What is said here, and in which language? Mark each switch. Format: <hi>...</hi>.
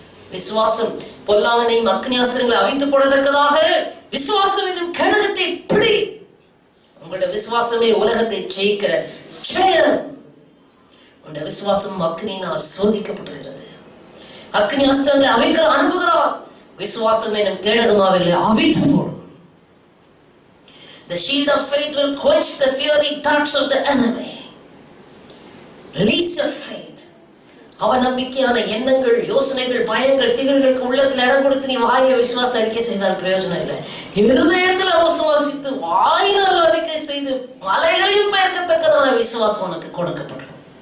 <ta>விசுவாசம் பொல்லாங்கனையும் அக்னியாஸ்திரங்களை அவித்துப் போடத்தக்கதாக விசுவாசம் என்னும் கேடகத்தை பிடி. உங்களுடைய விசுவாசமே உலகத்தை ஜெயிக்கிற ஜெயம். உங்களுடைய விசுவாசம் அக்னியினால் சோதிக்கப்படுகிறது. அக்னியாஸ்திரங்களை அனுப்புகிறார். விசுவாசம் என்னும் கேடகம் அவைகளை அவித்து போடும்.</ta> <en>The shield of faith will quench the fiery darts of the enemy. Release of faith.</en> <ta>அவநம்பிக்கையான எண்ணங்கள், யோசனைகள், பயங்கள், திகழ்களுக்கு உள்ளத்தில் இடம் கொடுத்து நீ வாயை விசுவாச அறிக்கை செய்தால் பிரயோஜனம் இல்லை. இருதயத்தில் விசுவாசித்து வாயினால் அறிக்கை செய்து மலைகளையும் பெயர்க்கத்தக்கதான விசுவாசம் உனக்கு கொடுக்கப்படும்.</ta>